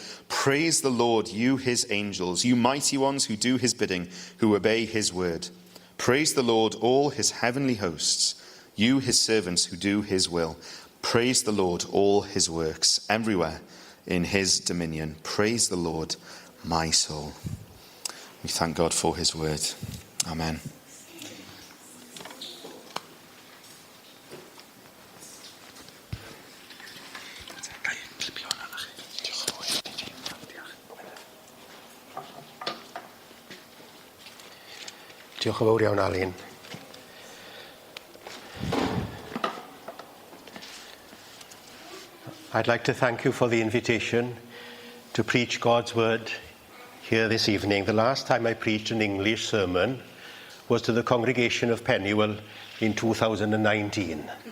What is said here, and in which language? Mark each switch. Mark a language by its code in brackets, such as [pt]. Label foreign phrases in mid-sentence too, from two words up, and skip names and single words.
[en] Praise the Lord, you his angels, you mighty ones who do his bidding, who obey his word. Praise the Lord, all his heavenly hosts, you his servants who do his will. Praise the Lord, all his works, everywhere in his dominion. Praise the Lord, my soul. We thank God for his word. Amen. [cy] Diolch yn fawr iawn, Alun. [en] I'd like to thank you for the invitation to preach God's word here this evening. The last time I preached an English sermon was to the congregation of Pennywell in 2019.